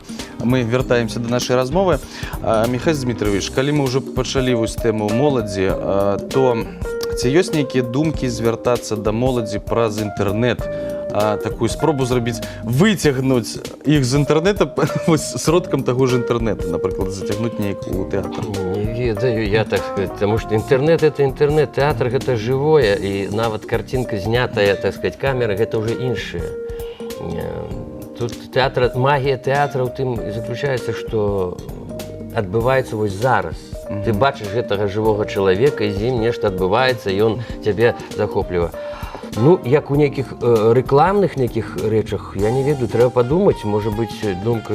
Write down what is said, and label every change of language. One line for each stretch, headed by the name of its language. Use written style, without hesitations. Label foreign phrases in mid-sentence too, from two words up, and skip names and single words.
Belarusian: Мы вяртаемся до нашай размовы. Михаил Дмитриевич, калі мы ўжо пачалі вось тэму моладзі, то ці ёсць нейкія думкі звяртацца да моладзі праз інтэрнэт, такую спробу зрабіць, выцягнуць іх з інтэрнэта сродкам таго ж інтэрнэта, напрыклад, зацягнуць неяк у тэатр? Не ведаю я,
Russian: так сказать, потому что интернет — это интернет, театр — это живое, и нават картинка, снятая, так сказать, камерой, это уже іншае.
Belarusian: Тут театр, магія театра ў тым заключаецца, што адбываецца вось зараз. Ты бачыш гэтага жывога чалавека, і з ім нешта адбываецца, і он цябе захоплівае. Ну, як у нейкіх рэкламных нейкіх рэчах, я не ведаю, трэба падумаць, можа быць, думка...